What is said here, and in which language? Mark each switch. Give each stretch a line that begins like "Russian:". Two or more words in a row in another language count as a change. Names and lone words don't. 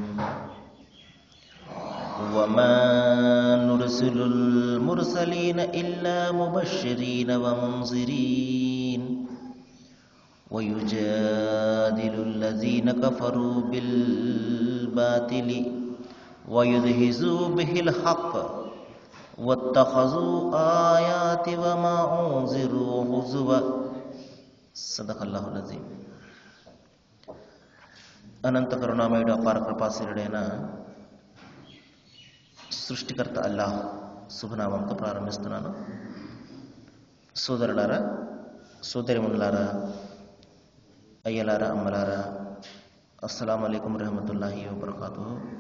Arabic: وما نرسل المرسلين إلا مبشرين ومنذرين ويجادل الذين كفروا بالباطل ويدحضوا به الحق واتخذوا آياتي وما أنذروا هزوا. صدق الله العظيم.
Telugu: అనంత కరుణామయుడు అపార కృపాశీలుడైన సృష్టికర్త అల్లాహ్ శుభనామంతో ప్రారంభిస్తున్నాను. సోదరులారా, సోదరిమణులారా, అయ్యలారా, అమ్మలారా,
Arabic: السلام عليكم ورحمة الله وبركاته.